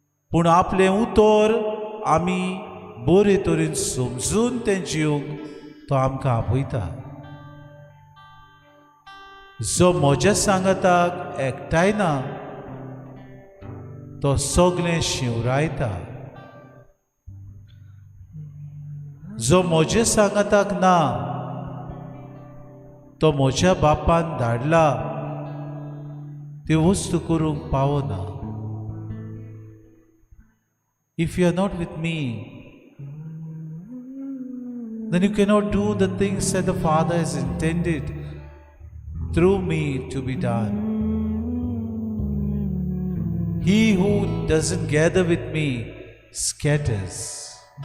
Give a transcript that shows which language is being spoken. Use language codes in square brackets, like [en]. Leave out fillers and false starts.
[kok] पूण आपलें उतर आमी बरे तरेन समजून तें जिवंक तो आमकां आपयता. जो म्हज्या सांगाताक एकठांयना तो सगळें शिवरायता. जो म्हजे सांगाताक ना तो म्हज्या बापान धाडला ती वस्तू करूंक पावना. [en] If you are not with me, then you cannot do the things that the Father has intended through me to be done. He who doesn't gather with me scatters.